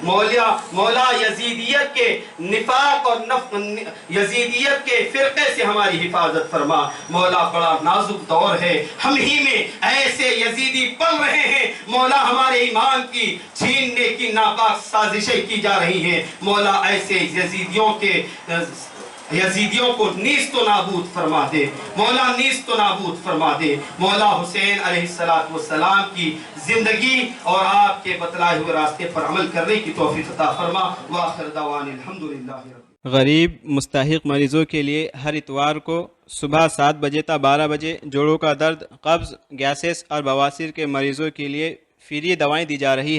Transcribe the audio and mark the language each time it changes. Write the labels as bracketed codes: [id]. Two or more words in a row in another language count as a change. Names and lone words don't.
[ur] مولا یزیدیت کے نفاق اور یزیدیت کے فرقے سے ہماری حفاظت فرما. مولا بڑا نازک دور ہے، ہم ہی میں ایسے یزیدی پل رہے ہیں مولا، ہمارے ایمان کی چھیننے کی ناپاک سازشیں کی جا رہی ہیں. مولا ایسے یزیدیوں کو نیست و نابود فرما دے، مولا نیست و نابود فرما دے. مولا حسین علیہ السلام کی زندگی اور آپ کے بتلائے ہوئے راستے پر عمل کرنے کی توفیق عطا فرما. [ar] وآخر دعوان الحمدللہ. [ur] غریب مستحق مریضوں کے لیے ہر اتوار کو صبح 7 بجے تا 12 بجے جوڑوں کا درد، قبض، گیسز اور بواسیر کے مریضوں کے لیے فری دوائیں دی جا رہی ہے.